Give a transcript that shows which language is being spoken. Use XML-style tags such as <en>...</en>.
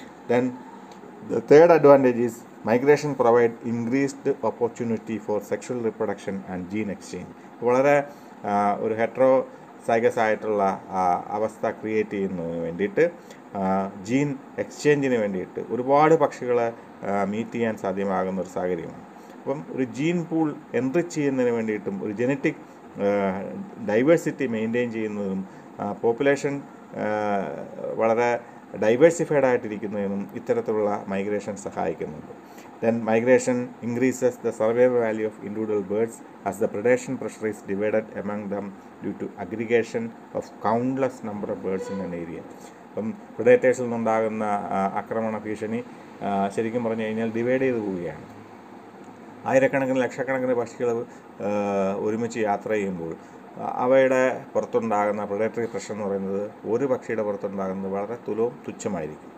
<en>Then the third advantage is migration provide increased opportunity for sexual reproduction and gene exchange.</en> <ml>വളരെ ഒരു heterozygous ആയിട്ടുള്ള അവസ്ഥ create ചെയ്യുന്നതിന് വേണ്ടിയിട്ട് ജീൻ എക്സ്ചേഞ്ചിന് വേണ്ടിയിട്ട് ഒരുപാട് പക്ഷികളെ മീറ്റ് ചെയ്യാൻ സാധ്യമാകുന്ന ഒരു സാഹചര്യമാണ്. അപ്പം ഒരു ജീൻ പൂൾ എൻറിച്ച് ചെയ്യുന്നതിന് വേണ്ടിയിട്ടും ഒരു ജനറ്റിക് ഡൈവേഴ്സിറ്റി മെയിൻറ്റെയിൻ ചെയ്യുന്നതും പോപ്പുലേഷൻ വളരെ ഡൈവേഴ്സിഫൈഡ് ആയിട്ടിരിക്കുന്നതിനും ഇത്തരത്തിലുള്ള മൈഗ്രേഷൻ സഹായിക്കുന്നുണ്ട്.</ml> <en>Then migration increases the survival value of individual birds as the predation pressure is divided among them due to aggregation of countless number of birds in an area.</en> <ml>അപ്പം പ്രിഡേറ്റേഴ്സിൽ നിന്നുണ്ടാകുന്ന ആക്രമണ ഭീഷണി ശരിക്കും പറഞ്ഞു കഴിഞ്ഞാൽ ഡിവൈഡ് ചെയ്ത് പോവുകയാണ്. ആയിരക്കണക്കിന് ലക്ഷക്കണക്കിന് പക്ഷികൾ ഒരുമിച്ച് യാത്ര ചെയ്യുമ്പോൾ അവയുടെ പുറത്തുണ്ടാകുന്ന പ്രിഡേറ്ററി പ്രഷർ എന്ന് പറയുന്നത് ഒരു പക്ഷിയുടെ പുറത്തുണ്ടാകുന്നത് വളരെ തുച്ഛമായിരിക്കും.</ml>